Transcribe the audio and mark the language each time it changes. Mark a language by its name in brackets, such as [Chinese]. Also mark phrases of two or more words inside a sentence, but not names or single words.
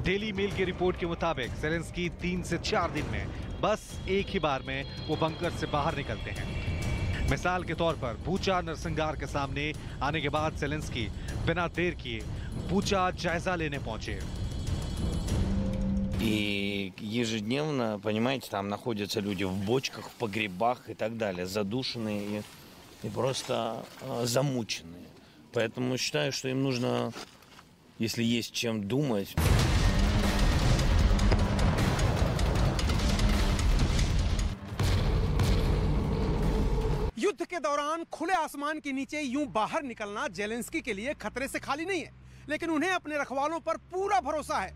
[Hindi] डेली मेल की रिपोर्ट के मुताबिक ज़ेलेंस्की 3 से 4 दिन में बस एक ही बार में वो बंकर से बाहर निकलते हैं। मिसाल के तौर पर बूचा नरसंहार के सामने आने के बाद ज़ेलेंस्की बिना देर किए बूचा जायजा लेने पहुंचे। [Russian] И ежедневно, понимаете, там находятся люди в бочках, в погребах и так далее, задушенные и просто замученные. Поэтому считаю, что им нужно, если есть чем думать. [Hindi] युद्ध के दौरान खुले आसमान के नीचे यूं बाहर निकलना जेलेंस्की के लिए खतरे से खाली नहीं है, लेकिन उन्हें अपने रखवालों पर पूरा भरोसा है।